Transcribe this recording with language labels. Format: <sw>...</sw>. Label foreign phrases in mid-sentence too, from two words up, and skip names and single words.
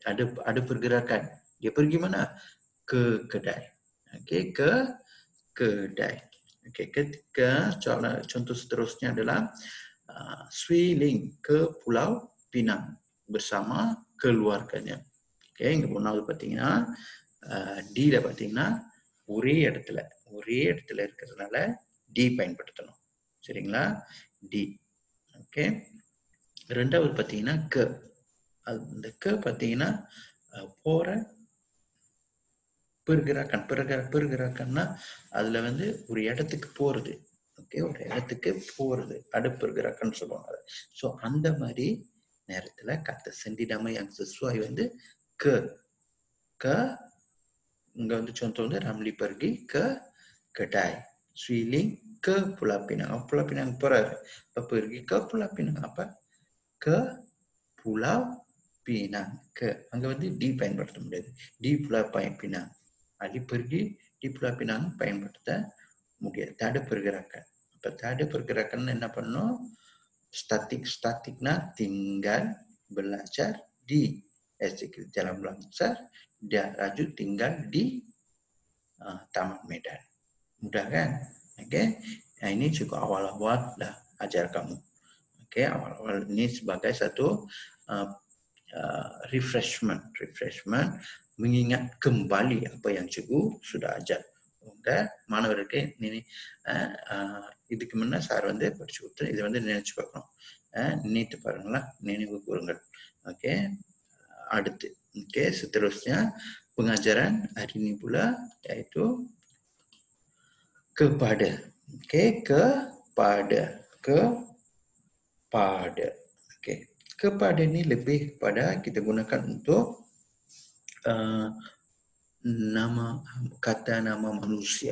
<ms>Ada pergerakan. Dia pergi mana? Ke kedai. Okey, ke kedai. Okey, ketika contoh seterusnya adalah Sri Ling ke Pulau Pinang bersama keluarganya. Okey,</ms> <ta>இங்க மூணாவது பார்த்தீங்கன்னா டி ல பார்த்தீங்கன்னா ஒரே இடத்துல இருக்கிறதுனால டி பயன்படுத்தணும். சரிங்களா? டி. ஓகே. ரெண்டாவது பார்த்தீங்கன்னா க. அந்த க பார்த்தீங்கன்னா போற பெருகிறாக்கன்னா அதுல வந்து ஒரு இடத்துக்கு போறது. ஓகே, ஒரு இடத்துக்கு போறது அடுப்பெருகிறாக்கன்னு சொல்லுவாங்க. ஸோ அந்த மாதிரி நேரத்துல</ta> <ms>kata sendiriama yang sesuai</ms> <ta>வந்து ke.</ta> <ms>Ke</ms> <ta>இங்க வந்து</ta> <ms>contoh வந்து Ramli pergi ke kedai. Sri Ling ke Pulau Pinang.</ms> <ta>Pulau Pinang போறாரு.</ta> <ms>Pergi ke Pulau Pinang apa? Ke Pulau Pinang.</ms> <ta>Ke அங்க வந்து di பயன்படுத்த முடியாது.</ta> <ms>Di Pulau Pinang. Adi pergi di Pulau Pinang</ms> <ta>பயன்படுத்த முடியாது.</ta> <ms>Tak ada pergerakan. Apa tak ada pergerakan</ms> <ta>என்ன பண்ணணும்?</ta> <ms>Statikna tinggal belajar di SJKT Jalan Bangsa. Dia Raju tinggal di Taman Medan. Mudah kan? Okey. Nah, ini juga awal-awal dah ajar kamu. Okey, awal-awal ini sebagai satu refreshment, mengingat kembali apa yang cikgu sudah ajar.</ms> <ta>Okay, மாணவருக்கு இதுக்கு முன்ன சார் வந்து படிச்சு கொடுத்து இதை வந்து நினைச்சு பார்க்கணும். நினைத்து பாருங்களா, நினைவு கூறுங்கள். Okey, அடுத்து.</ta> <ms>Okey, seterusnya pengajaran hari ini pula iaitu kepada. Okey, kepada. Okey. Kepada ni lebih pada kita gunakan untuk kata nama manusia.</ms>